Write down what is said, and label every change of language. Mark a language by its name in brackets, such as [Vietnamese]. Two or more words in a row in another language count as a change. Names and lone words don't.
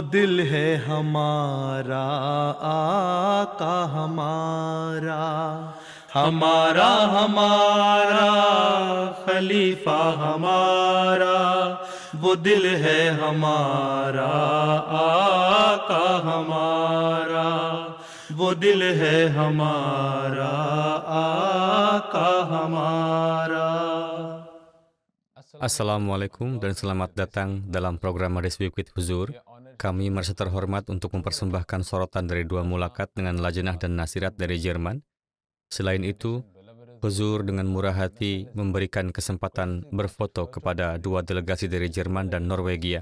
[Urdu] دل ہے ہمارا، آقا ہمارا، ہمارا ہمارا خلیفہ ہمارا، وہ دل ہے ہمارا، آقا ہمارا، وہ دل ہے ہمارا، آقا ہمارا. [Indonesian] Assalamualaikum dan selamat datang dalam program Hadis Week with Huzur. Kami merasa terhormat untuk mempersembahkan sorotan dari dua mulakat dengan Lajnah dan Nasirat dari Jerman. Selain itu, Huzur dengan murah hati memberikan kesempatan berfoto kepada dua delegasi dari Jerman dan Norwegia.